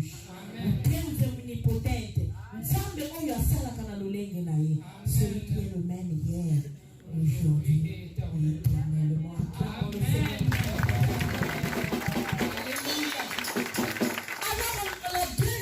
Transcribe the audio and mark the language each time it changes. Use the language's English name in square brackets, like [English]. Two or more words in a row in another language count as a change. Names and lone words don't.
[Portuguese] O Deus é onipotente. [Lingala] Nzambe oyo asala kana lolenge na ye. [French] Celui qui est le même hier, aujourd'hui et éternellement. Alors la